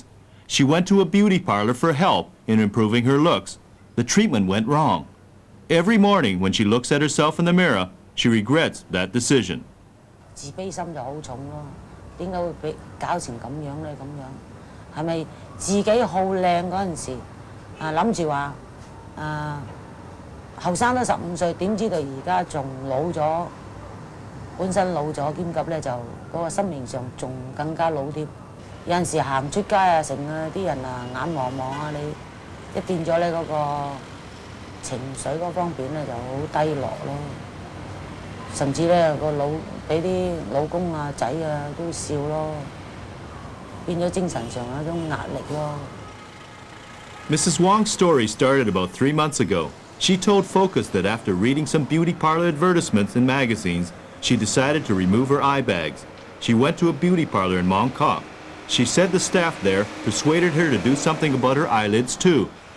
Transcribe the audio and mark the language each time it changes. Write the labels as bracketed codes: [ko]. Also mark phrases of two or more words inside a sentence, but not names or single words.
[en] She went to a beauty parlor for help in improving her looks. The treatment went wrong. Every morning when she looks at herself in the mirror, she regrets that decision. [yue] 自卑心就好重咯，點解會俾搞成咁樣咧？咁樣係咪自己好靚嗰陣時諗住話後生得15歲，點知道而家仲老咗，本身老咗兼及咧就嗰個心靈上仲更加老添。有陣時行出街啊，成啲人眼望望啊，你一變咗咧嗰個情緒嗰方面咧就好低落咯。甚至咧個老俾啲老公啊仔啊都笑咯，變咗精神上有一種壓力咯。 [en] Mrs. Wong's story started about 3 months ago. She told Focus that after reading some beauty parlor advertisements in magazines, she decided to remove her eye bags. She went to a beauty parlor in Mong Kok. She said the staff there persuaded her to do something about her eyelids too.